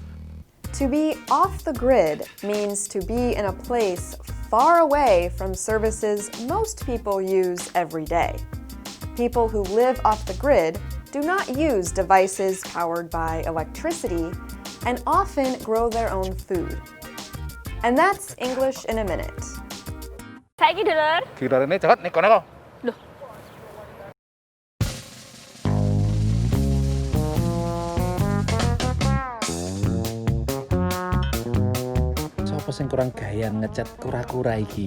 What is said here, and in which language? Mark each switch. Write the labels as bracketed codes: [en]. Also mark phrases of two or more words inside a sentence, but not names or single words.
[en] To be off the grid means to be in a place far away from services most people use every day. People who live off the grid do not use devices powered by electricity and often grow their own food. And that's English in a Minute. [jv] Saiki dulur. Kirane jagat neko-neko. Loh. Sopo sing kurang gaya ngecat kura-kura iki?